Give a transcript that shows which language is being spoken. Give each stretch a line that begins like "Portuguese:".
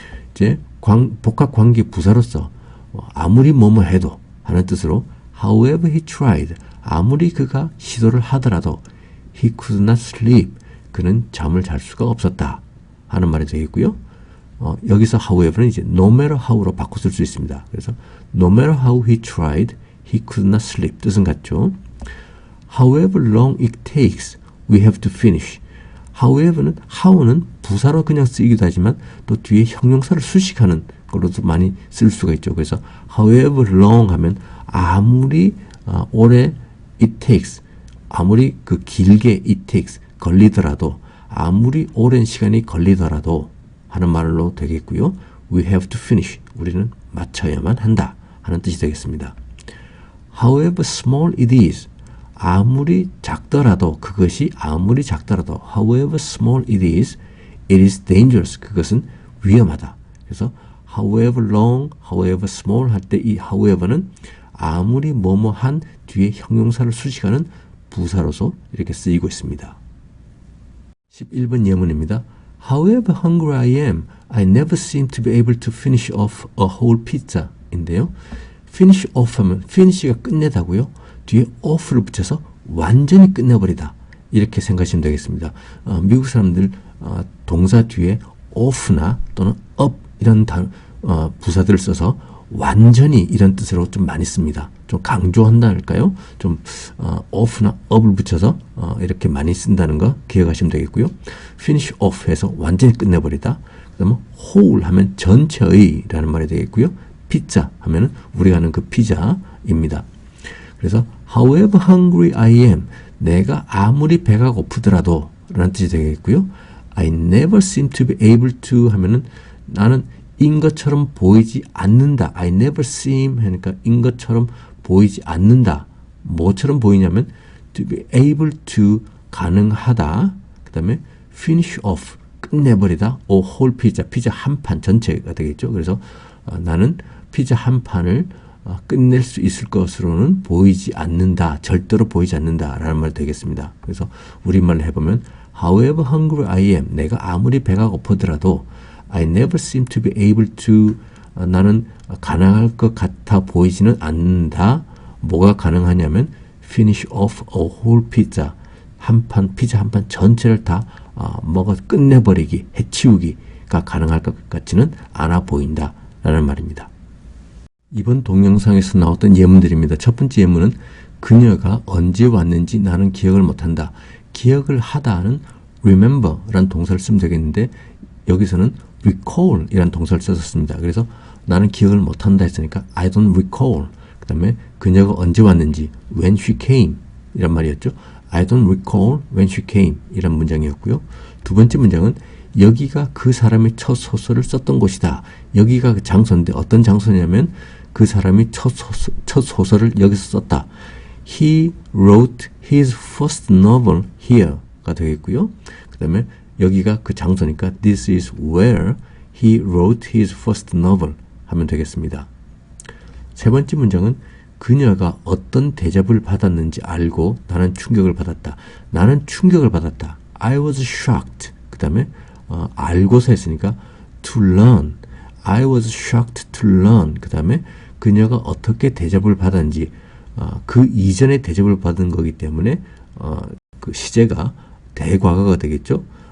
Korean: 이제 복합관계 부사로서 아무리 뭐뭐 해도 하는 뜻으로
English: However he tried.
Korean: 아무리 그가 시도를 하더라도
English: he could not sleep.
Korean: 그는 잠을 잘 수가 없었다. 하는 말이 되겠고요. 여기서 however는 이제
English: no matter how
Korean: 로 바꿔 쓸 수 있습니다. 그래서
English: no matter how he tried, he could not sleep.
Korean: 뜻은 같죠.
English: However long it takes, we have to finish.
Korean: However는 how는 부사로 그냥 쓰이기도 하지만 또 뒤에 형용사를 수식하는 걸로도 많이 쓸 수가 있죠. 그래서 however long 하면 아무리 오래
English: it takes,
Korean: 아무리 그 길게 it takes 걸리더라도, 아무리 오랜 시간이 걸리더라도 하는 말로 되겠고요.
English: We have to finish.
Korean: 우리는 마쳐야만 한다 하는 뜻이 되겠습니다.
English: However small it is.
Korean: 아무리 작더라도, 그것이 아무리 작더라도
English: however small it is dangerous.
Korean: 그것은 위험하다. 그래서 however long, however small 할 때 이 however는 아무리 뭐뭐한 뒤에 형용사를 수식하는 부사로서 이렇게 쓰이고 있습니다. 11번 예문입니다.
English: However hungry I am, I never seem to be able to finish off a whole pizza
Korean: 인데요. finish off 하면 finish가 끝내다고요. 뒤에 off를 붙여서 완전히 끝내버리다. 이렇게 생각하시면 되겠습니다. 미국 사람들 동사 뒤에 off나 또는 up 이런 부사들을 써서 완전히 이런 뜻으로 좀 많이 씁니다. 좀 강조한다 할까요? 좀 off나 up을 붙여서 이렇게 많이 쓴다는 거 기억하시면 되겠고요. finish off 해서 완전히 끝내버리다. 그 다음에 whole 하면 전체의 라는 말이 되겠고요. pizza 하면은 우리가 아는 그 피자입니다. 그래서
English: however hungry I am,
Korean: 내가 아무리 배가 고프더라도 라는 뜻이 되겠고요.
English: I never seem to be able to 하면은
Korean: 나는 인 것처럼 보이지 않는다.
English: I never seem
Korean: 하니까 인 것처럼 보이지 않는다. 뭐처럼 보이냐면
English: to be able to
Korean: 가능하다. 그 다음에 finish off 끝내버리다.
English: a whole pizza
Korean: 피자 한 판 전체가 되겠죠. 그래서 나는 피자 한 판을 끝낼 수 있을 것으로는 보이지 않는다. 절대로 보이지 않는다. 라는 말이 되겠습니다. 그래서 우리말로 해보면
English: however hungry I am,
Korean: 내가 아무리 배가 고프더라도
English: I never seem to be able to,
Korean: 나는 가능할 것 같아 보이지는 않는다. 뭐가 가능하냐면
English: finish off a whole pizza,
Korean: 피자 한 판 전체를 다 먹어 끝내버리기, 해치우기가 가능할 것 같지는 않아 보인다. 라는 말입니다. 이번 동영상에서 나왔던 예문들입니다. 첫 번째 예문은 그녀가 언제 왔는지 나는 기억을 못한다. 기억을 하다는 remember 라는 동사를 쓰면 되겠는데 여기서는 recall 이라는 동사를 썼습니다. 그래서 나는 기억을 못한다 했으니까
English: I don't recall.
Korean: 그 다음에 그녀가 언제 왔는지
English: when she came
Korean: 이란 말이었죠.
English: I don't recall when she came
Korean: 이란 문장이었고요. 두 번째 문장은 여기가 그 사람이 첫 소설을 썼던 곳이다. 여기가 그 장소인데 어떤 장소냐면 그 사람이 첫 소설을 여기서 썼다.
English: He wrote his first novel here
Korean: 가 되겠고요. 그 다음에 여기가 그 장소니까
English: This is where he wrote his first novel
Korean: 하면 되겠습니다. 세 번째 문장은 그녀가 어떤 대접을 받았는지 알고 나는 충격을 받았다. 나는 충격을 받았다.
English: I was shocked.
Korean: 그 다음에 알고서 했으니까
English: to learn. I was shocked to learn.
Korean: 그 다음에 그녀가 어떻게 대접을 받았는지 그 이전에 대접을 받은 거기 때문에 그 시제가 대과거가 되겠죠.